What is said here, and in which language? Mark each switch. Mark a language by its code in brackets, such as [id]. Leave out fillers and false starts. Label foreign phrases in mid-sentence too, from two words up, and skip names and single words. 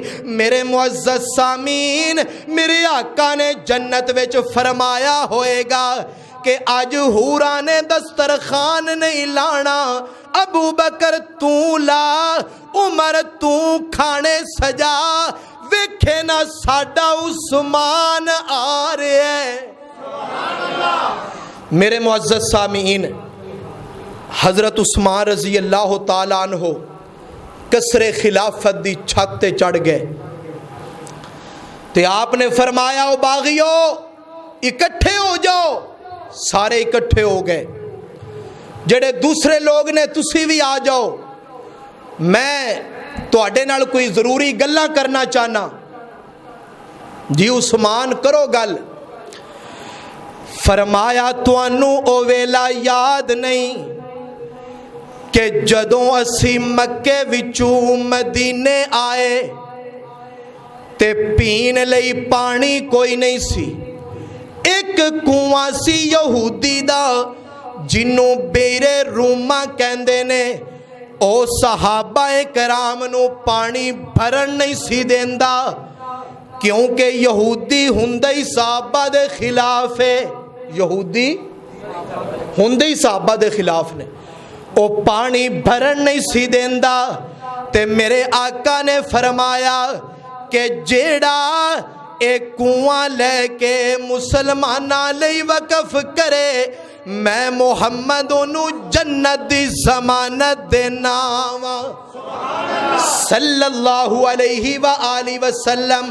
[pa] میرے معزز سامین میرے آقا نے جنت وچ فرمایا ہوئے گا کہ آج حوراں نے دسترخوان نہیں لانا، ابو بکر تو لا، عمر تو کھانے سجا، ویکھے نا ساڈا عثمان آ رہے ہیں۔ میرے معزز سامعین، حضرت عثمان [ar] رضی اللہ تعالیٰ عنہ [pa] قصر خلافت دی چھت تے چڑھ گئے تے آپ نے فرمایا او باغیو اکٹھے ہو جاؤ۔ سارے اکٹھے ہو گئے، جڑے دوسرے لوگ نے تسی بھی آ جاؤ، میں تواڈے نال کوئی ضروری گلاں کرنا چاہنا۔ جی عثمان کرو گل۔ فرمایا توانوں او ویلا یاد نہیں کہ جدوں اسی مکے وچوں مدینے آئے تے پین لئی پانی کوئی نہیں سی، ایک کنواں سی یہودی دا جنوں بیرے روما کہندے نے، او صحابہ کرام نو پانی بھرن نہیں سی دیندا کیونکہ یہودی ہندے ہی صحابہ دے خلاف ہے، یہودی ہندے ہی صحابہ دے خلاف نے، او پانی بھرن نہیں سی دیندا۔ تے میرے آقا نے فرمایا کہ جیڑا ایک کنواں لے کے مسلماناں لئی وقف کرے، میں محمد انہوں جنت دی ضمانت دینا [ar] صلی اللہ علیہ وآلہ وسلم۔